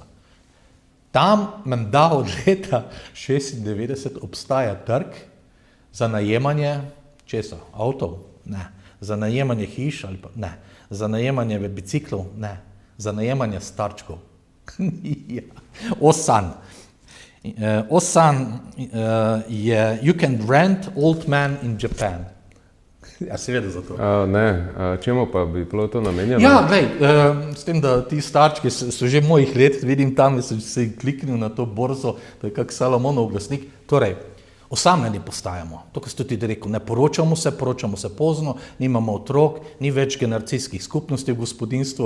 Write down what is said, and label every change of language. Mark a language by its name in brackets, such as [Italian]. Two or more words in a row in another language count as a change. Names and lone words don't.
[Slovenian] Tam menda od leta 96 obstaja trg za najemanje česa? Avtov? Ne. Za najemanje hiš ali pa ne. Za najemanje biciklov? Ne. Za najemanje starčkov. [English] Ja. Osan. Osan je you can rent old man in Japan. [Slovenian] Ja, seveda za to. Čemu pa bi bilo to namenjeno? Ja, glej, s tem, da ti starčki so že mojih let, vidim tam, da sem se kliknil na to borzo, to je kak Salomonov glasnik. Torej, osamljeni postajamo. To, kar ste tudi rekel, ne poročamo se pozno, nimamo otrok, ni več generacijskih skupnosti v gospodinstvu.